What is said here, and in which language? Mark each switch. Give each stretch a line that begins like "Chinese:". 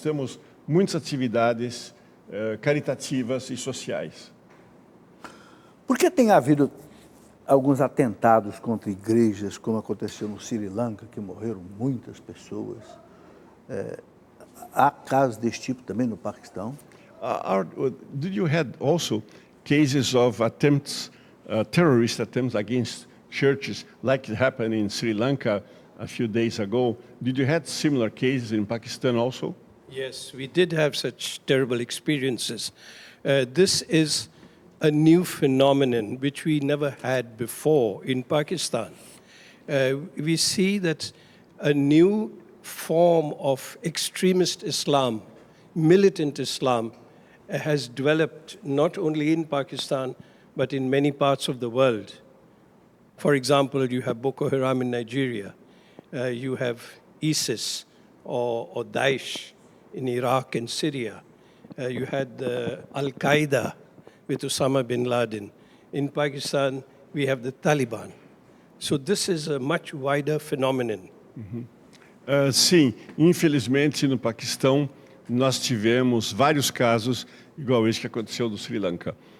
Portuguese: Temos muitas atividades caritativas e sociais. Por que tem havido alguns atentados contra igrejas, como aconteceu no Sri Lanka, que morreram muitas pessoas? Há casos desse tipo também no Paquistão?
English: Did you had also cases of attempts, terrorist attempts against churches, like it happened in Sri Lanka a few days ago? Did you had similar cases in Pakistan also? Yes, we did have such terrible experiences. This is a new phenomenon which we never had before in Pakistan. We see that a new form of extremist Islam, militant Islam, has developed not only in Pakistan, but in many parts of the world. For example, you have Boko Haram in Nigeria, you have ISIS or Daesh in Iraq and Syria. You had Al-Qaeda with Osama bin Laden. In Pakistan, we have the Taliban. So this is a much wider phenomenon.
Portuguese: Sim, infelizmente no Paquistão nós tivemos vários casos igual esse que aconteceu no Sri Lanka.